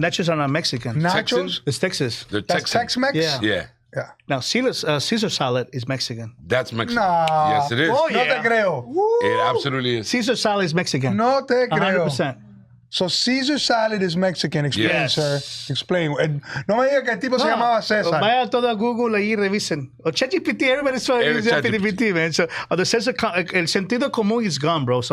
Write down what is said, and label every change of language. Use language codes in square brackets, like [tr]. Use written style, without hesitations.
[en] Nachos are not Mexican. Nachos? Texan? It's Texas. They're That's Texan. Tex-Mex? Yeah. Yeah. Yeah. Now, Caesar salad is Mexican. That's Mexican. Nah. Yes, it is. Oh, [es] No [en] yeah. [es] te creo. [en] It absolutely is. Caesar salad is Mexican. [es] No te creo. [en] 100%. So Caesar salad is Mexican. Explain, Yes. sir. Explain. [es] No me diga que el tipo se llamaba César. Vaya todo a Google ahí y revisen. [en] O ChatGPT, everybody's trying to use ChatGPT, man. So, [es] el sentido común [en] is gone, bro.